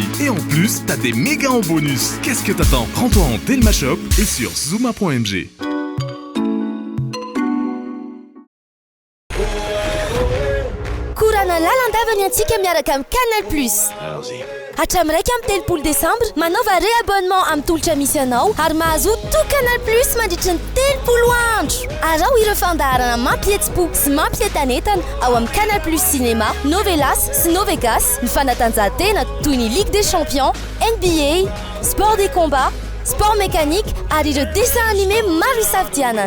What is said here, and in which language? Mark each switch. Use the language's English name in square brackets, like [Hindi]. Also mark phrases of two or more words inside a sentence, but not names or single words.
[French] Et en plus, t'as des méga en bonus. Qu'est-ce que t'attends? Rends-toi en Telma Shop et sur Zuma.mg. [Malagasy] Kurana lalandavany antsika miaraka amin'ny Canal Plus. Hatram'iraika amin'ny 3 Desambra manova réabonnement amin'ny tolotra misy anao ary mahazo tout Canal Plus mandritra ny 30 andro. Arao ireo fandaharana mampihetsi-po sy mampientanetana ao amin'ny Canal Plus Cinéma, Novelas sy Novegas, ny fanatanjahantena toy ny Ligue des Champions, NBA, [French] sport des combats, sport mécanique [Malagasy] ary ireo [French] dessin animé [Malagasy] maro isafidianana.